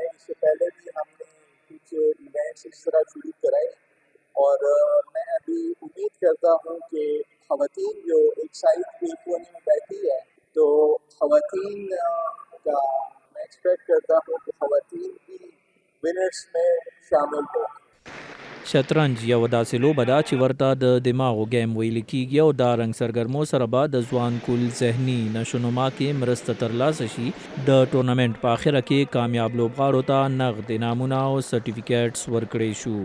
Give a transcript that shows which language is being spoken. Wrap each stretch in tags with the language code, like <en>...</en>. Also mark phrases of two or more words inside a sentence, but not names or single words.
<ur>اس سے پہلے بھی ہم نے کچھ ایونٹس اس طرح شروع کرائے اور میں ابھی امید کرتا ہوں کہ خواتین جو ایک سائیڈ کے کونے میں بیٹھی ہے تو خواتین کا میں ایکسپیکٹ کرتا ہوں کہ خواتین بھی ونرز میں شامل ہو.</ur> <ps>شطرنج یو داسې لوبه ده چې ورته د دماغو ګیم ویل کیږي او دا رنګ سرګرمو سره به د ځوان کول ذهني نشونما کې مرسته ترلاسه شي. د ټورنمنټ په اخره کې کامیاب لوبغاړو ته نغد انعامونه او سرټیفیکیټس ورکړي شو.</ps>